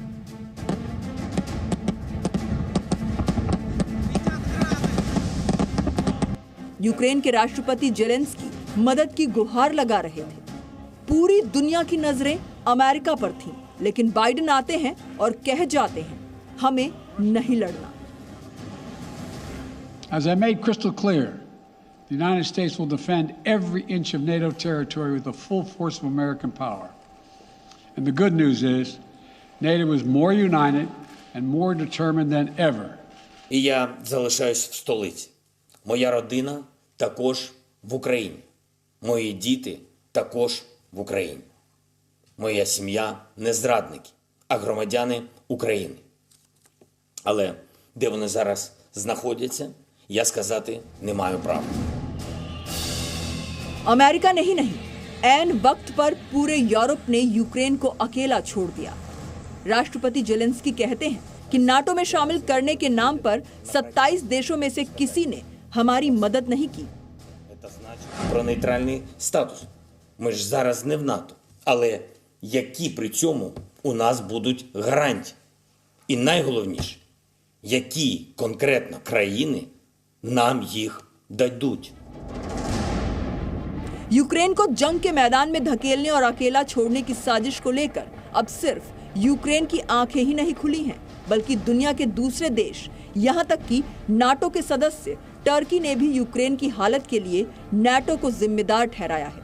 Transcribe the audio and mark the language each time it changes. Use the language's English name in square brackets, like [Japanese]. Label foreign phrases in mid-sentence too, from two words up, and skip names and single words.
[Hindi] यूक्रेन के राष्ट्रपति जेलेंस्की मदद की गुहार लगा रहे थे। पूरी दुनिया की नजरें अमेरिका पर थीं, लेकिन बाइडेन आते हैं और कह जाते हैं हमें नहीं लड़ना। [English] As I made crystal clear, the United States will defend every inch of NATO territory with the full force of American power. And the good news is, NATO is more united and more determined than ever. [Ukrainian] І я залишаюсь в столиці. Моя родина також в Україні. Мої діти також в Україні. Моя сім'я не зрадники, а громадяни України. Але де вони зараз знаходяться, я сказати не маю права. [Hindi] अमेरिका ने ही नहीं, ऐन वक्त पर पूरे यूरोप ने यूक्रेन को अकेला छोड़ दिया। राष्ट्रपति जेलेंस्की कहते हैं कि नाटो में शामिल करने के नाम पर 27 देशों में से किसी ने हमारी मदद नहीं की। [Ukrainian] Це значить про нейтральний статус. Ми ж зараз не в НАТО. Але які при цьому у нас будуть гарантії? І найголовніше, які конкретно країни нам їх дадуть? [Hindi] यूक्रेन को जंग के मैदान में धकेलने और अकेला छोड़ने की साजिश को लेकर अब सिर्फ यूक्रेन की आंखें ही नहीं खुली हैं, बल्कि दुनिया के दूसरे देश, यहां तक कि नाटो के सदस्य टर्की ने भी यूक्रेन की हालत के लिए नाटो को जिम्मेदार ठहराया है।